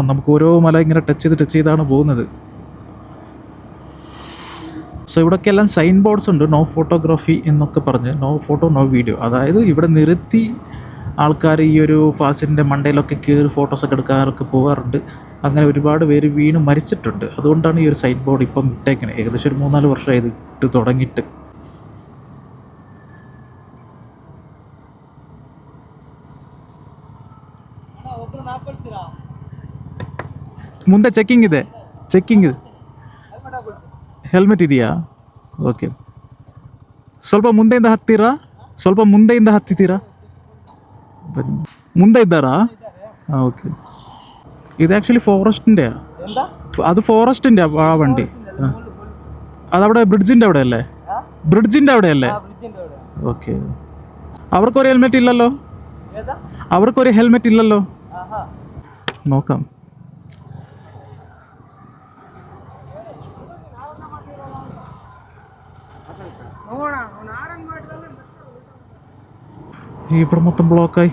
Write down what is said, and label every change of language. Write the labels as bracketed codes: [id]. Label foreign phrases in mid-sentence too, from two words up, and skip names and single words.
[ml] നമുക്ക് ഓരോ മല ഇങ്ങനെ ടച്ച് ചെയ്താണ് പോകുന്നത്. സോ ഇവിടെയൊക്കെ എല്ലാം [en] sign boards [ml] ഉണ്ട്, [en] no photography [ml] എന്നൊക്കെ പറഞ്ഞ്, [en] no photo no video. [ml] അതായത് ഇവിടെ നിർത്തി ആൾക്കാർ ഈ ഒരു ഫാൾസിൻ്റെ മണ്ടയിലൊക്കെ കയറി ഫോട്ടോസൊക്കെ എടുക്കാറൊക്കെ പോകാറുണ്ട്. അങ്ങനെ ഒരുപാട് പേര് വീണ് മരിച്ചിട്ടുണ്ട്. അതുകൊണ്ടാണ് ഈ ഒരു [en] sign board [ml] ഇപ്പം ഇട്ടേക്കണേ. ഏകദേശം ഒരു 3-4 വർഷമായി ഇത് ഇട്ട് തുടങ്ങിയിട്ട്. [kn] ಮುಂದೆ ಚೆಕ್ಕಿಂಗ್ ಇದೆ. ಹೆಲ್ಮೆಟ್ ಇದೆಯಾ? ಓಕೆ. ಸ್ವಲ್ಪ ಮುಂದೆಯಿಂದ ಹತ್ತಿದ್ದೀರಾ? ಬನ್ನಿ. ಮುಂದೆ ಇದ್ದಾರಾ? ಹಾಂ, ಓಕೆ. [ml] ഇത് ആക്ച്വലി ഫോറസ്റ്റിൻ്റെയാ. അത് ഫോറസ്റ്റിൻ്റെ ആ വണ്ടി. അതവിടെ ബ്രിഡ്ജിൻ്റെ അവിടെ അല്ലേ? ഓക്കെ. അവർക്കൊരു ഹെൽമെറ്റ് ഇല്ലല്ലോ. നോക്കാം. ഇവിടെ മൊത്തം ബ്ലോക്കായി.